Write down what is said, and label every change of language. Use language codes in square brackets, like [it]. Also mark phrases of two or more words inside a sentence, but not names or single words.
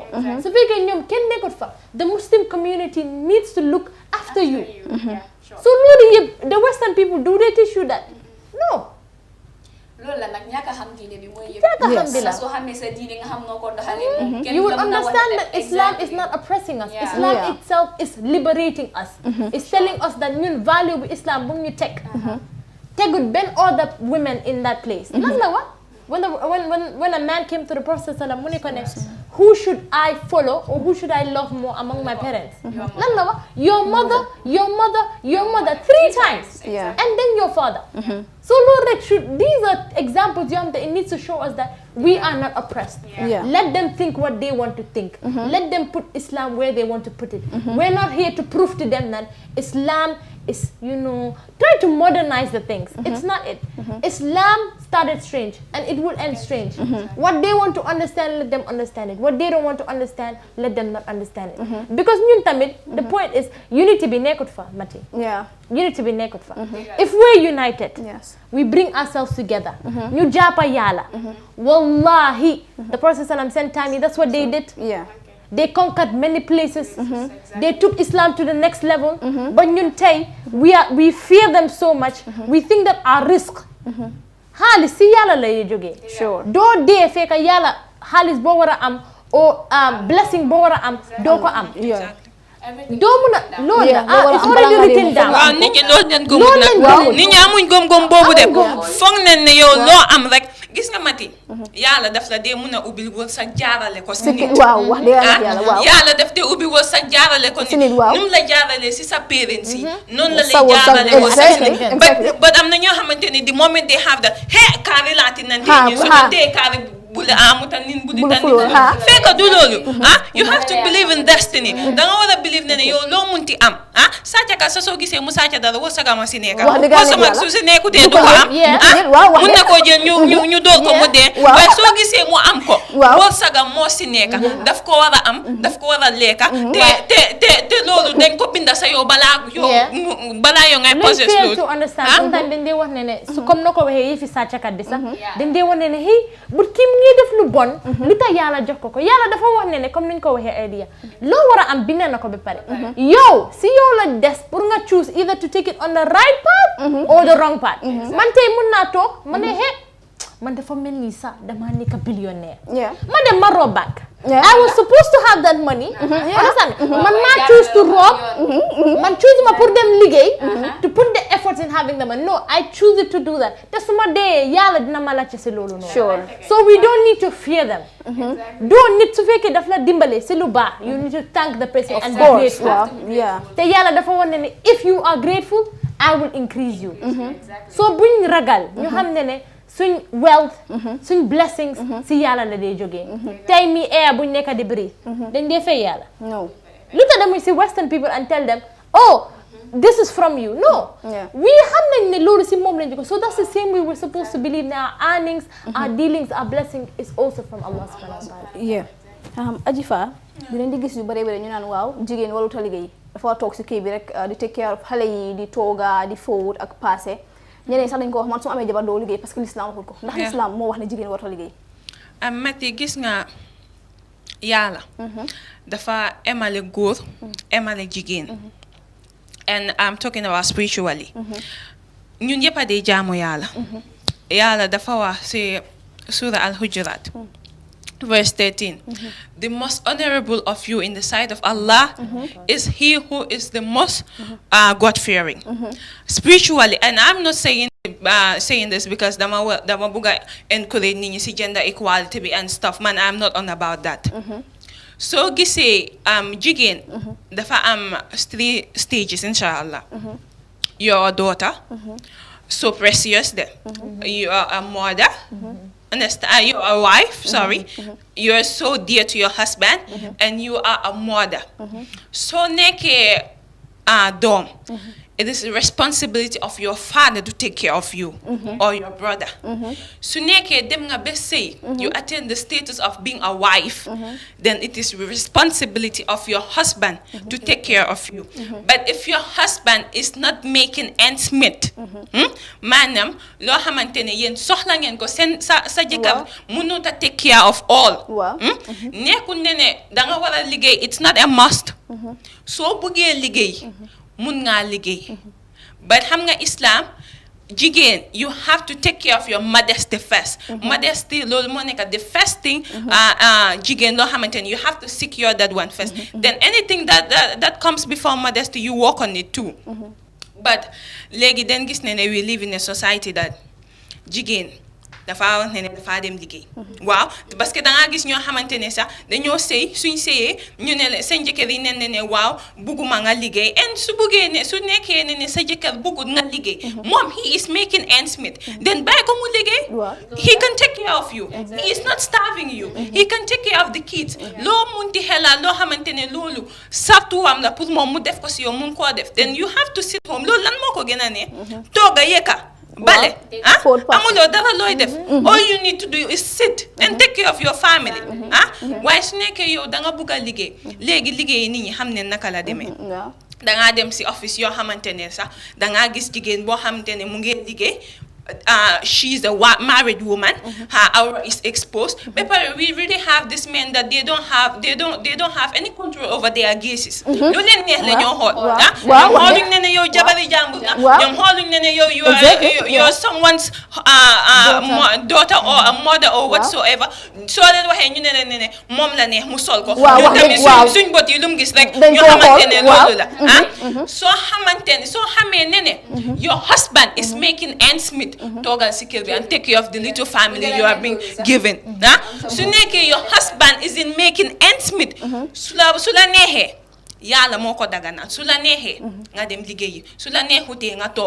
[wo] su fekkee ñoom kenn nekkut fa [en] the Muslim community needs to look after you. [wo] So loolu yëpp [en] the Western people do they teach you that? No. [wo] loolu la nag ñàkk a xam diine bi mooy yëpp. soo xamee sa diine nga xam noo ko doxalee. [en] You will understand that Islam is not oppressing us. Islam itself is liberating us. It's telling us that [wo] ñun value bu Islam bu ñu teg. Tegut benn [en] other women in that place. [wo] lan la wax [en] when a man came to the Prophet sallam [wo] mu ne ko ne [en] who should I follow or who should I love more among my parents? [wo] lan la wax [en] your mother 3 times. And then your father. So Lord, these are examples that it needs to show us that we are not oppressed. Let them think what they want to think. Let them put Islam where they want to put it. We're not here to prove to them that Islam is, try to modernize the things. It's not it. Islam started strange and it will end strange. What they want to understand, let them understand it. What they don't want to understand, let them not understand it. [wo] Because ñun tamit, [en] the point is unity [wo] bi nekkut fa [en] Mati. [wo] Unity bi nekkut fa. [en] If we're united, we bring ourselves together. [wo] Ñu jàppa Yàlla. Wallahi, [en] the Prophet ﷺ sent time, that's what they did. They conquered many places. They took Islam to the next level. But [wo] ñun tey [en] we fear them so much. We think that our risk [wo] xaalis si Yàlla lay jógee. doo dee fekk Yàlla xaalis boo war a am [en] or blessing [wo] boo war a am doo ko am. doo mun a loolu la [en] it's already written down. [wo] waaw nit ñi loolu lañ gëmul nag nit ñi amuñ gëm-gëm boobu de foog nañ ne yow loo am rek gis nga Mati Yàlla daf la dee mun a ubbil wërsëg jaarale ko si nit. Yàlla daf dee ubbil wërsëg jaarale ko nit. nu mu la jaarale si sa parents yi noonu la lay jaarale ko si nit. but am na ñoo xamante ni [en] the moment they have that [wo] kaari laati nañ te ñu su ma tee kaari bule amutan nin budi tan fekk du loolu [en] you have to believe in destiny [wo] da nga war a believe ne yow loo munti am sàcca ka sa soo gisee mu sàcca dara wërsëg ma si nekka wërsëg su si nekkutee du ko am mun na koo jël ñu door ko mu dee waaye soo gisee mu am ko wërsëg moo si nekka daf ko war a am daf ko war a lekka te loolu dañ ko binda sa yow balaa yow ngay possess loolu [en] to understand [wo] sometimes dañ dee wax ne su comme na ko waxee yëfi sàccakat bi sax dañ dee wax ne hey bu kim ngi def lu bon lu tax Yàlla jox ko Yàlla dafa wax ne comme niñ ko waxee idea loo war a am bind na ko ba pare yow si yow la des pour nga [en] choose either to take it on the right path or the wrong path [wo] man tey mun naa toog ma ne man dafa mel ni sax dama nekk billionaire ma dem ma [en] rob bank I was supposed to have that money understand [wo] man maa [en] choose to rob [wo] man choose ma pour dem liggéey [en] to put the efforts in having the money no I choose it to do that [wo] te su ma dee Yàlla dina ma laajte si loolu noonu [en] so we don't need to fear them [wo] doo nit su fekkee daf la dimbale si lu baax [en] you need to thank the person and be grateful [wo] te Yàlla dafa wane ne [en] if you are grateful I will increase you so [wo] buñ ragal ñu xam ne suñ wealth suñ blessings si Yàlla la dee jógee tey mi air buñ nekk di breathe dañ dee fay Yàlla lu tax demuñ si [en] Western people and tell them oh this is from you no we [wo] xam nañ ne loolu si moom lañ jógee [en] so that's the same way we're supposed to believe that our earnings our dealings our blessing is also from Allah [ar] سبحانه وتعالى [wo] Ajifa dinañ di gis yu bare bare ñu naan waaw jigéen walut a liggéey dafa toog si kii bi rek di [en] take care of [wo] xale yi di tooga di fóot ak passé ñeneen sax dañ ko wax man su amee jabar doo liggéey [fr] parce que l'islam [wo] waxul ko ndax l'islam moo wax ne jigéen warut a liggéey Mati gis nga Yàlla dafa emale góor emale jigéen [en] and I'm talking about spiritually [wo] ñun yëpp a dee jaamu Yàlla dafa wax si [en] Surah Al-Hujurat verse 13 the most honorable of you in the sight of Allah is he who is the most God-fearing spiritually and I'm not saying this because [wo] dama buga encourage nit ñi si [en] gender equality bi and stuff man I'm not on about that [wo] soo gisee jigéen dafa am [en] 3 stages inshallah you're a daughter so precious then you are a mother understand, you're a wife, sorry, you're so dear to your husband, and you are a mother. So [wo] neke dom, [en] it is the responsibility of your father to take care of you or your brother. So [wo] neke dem nga [en] best say you attain the status of being a wife, then it is the responsibility of your husband to take care of you. But if your husband is not making ends meet, [wo] manam lo xamantene yen soxla ngeen ko sen sa jëkkër mënut a [en] take care of all. [wo] Nekkul ne da nga war a liggéey, [en] it's not a must. [wo] Soo bëggee liggéey mun nga liggéey. But xam nga Islam, jigéen, [en] you have to take care of your modesty first. Modesty, [wo] loolu moo nekk [en] the first thing. [wo] Jigéen loo xamante ni [en] you have to secure that one first. Then anything that comes before modesty, you work on it too. But [wo] léegi den gis ne [en] we live in a society that [wo] jigéen dafa wax ne dafa dem liggéey. Waaw, [fr] parce que [wo] da nga gis ñoo xamante ne sax dañoo sëy, suñ sëyee ñu ne seen jëkkër yi ne waaw bugguma nga liggéey, and su buggee ne su nekkee ne sa jëkkër buggut nga liggéey, moom [en] he is making ends meet, [wo] then bàyyi ko mu liggéey. [en] He can take care of you. He is not starving you. He can take care of the kids. [wo] Loo munti xelal loo xamante ne loolu sartuwam la pour moom mu def ko si yow mun koo def, [en] then you have to sit home. [wo] Loolu lan moo ko gën a ne tooga yekka bale amuloo dara looy def. [en] All you need to do is sit and take care of your family. [wo] Waaye su nekkee yow da nga bugg a liggéey, léegi liggéey nit ñi xam ne naka la demee. Da ngaa dem si office yoo xamante ne sax da ngaa gis jigéen boo xamante ne mu ngi liggéey. [en] She's a married woman. Her aura is exposed. But we really have this men that they don't have any control over their gazes. [wo] You leen neex la ñoo xool. Ñoom xooluñ ne yow jabari jàmbur nga. Ñoom xooluñ ne yow [en] you're someone's daughter or a mother or whatsoever. [wo] Soo leen waxee ñu ne moom la neex mu sol ko. Ñu tamit suñ bot yi lu mu gis rek ñu xamante ne loolu la. Soo xamee ne [en] your husband is making ends meet. [wo] Toogal si kër bi [en] and take care of the little family you are being given. [wo] Su nekkee [en] your husband is in making ends meet, [wo] su la neexee yàlla moo ko daganal, su la neexee nga dem liggéeyi, su la neexutee nga toog.